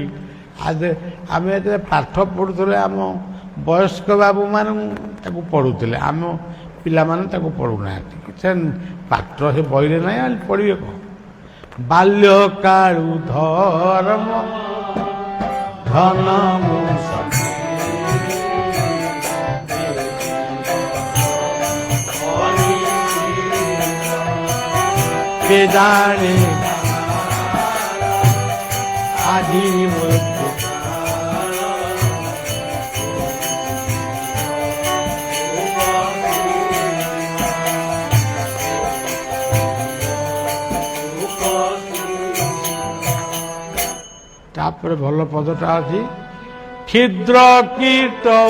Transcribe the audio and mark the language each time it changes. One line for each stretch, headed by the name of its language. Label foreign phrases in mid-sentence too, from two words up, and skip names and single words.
Odia: ଆମେ ଯେତେବେଳେ ପାଠ ପଢ଼ୁଥିଲେ, ଆମ ବୟସ୍କ ବାବୁମାନଙ୍କୁ ତାକୁ ପଢ଼ୁଥିଲେ, ଆମ ପିଲାମାନେ ତାକୁ ପଢ଼ୁନାହାନ୍ତି। ସେ ପାଠ ସେ ବହିରେ ନାହିଁ, ପଢ଼ିବେ କ'ଣ? ବାଲ୍ୟକାଳୁ ଧର୍ମ ଧନ କେ ଜାଣେ ଆଜି ମୃତ୍ୟୁ। ତାପରେ ଭଲ ପଦଟା ଅଛି, କ୍ଷୁଦ୍ର କୀଟ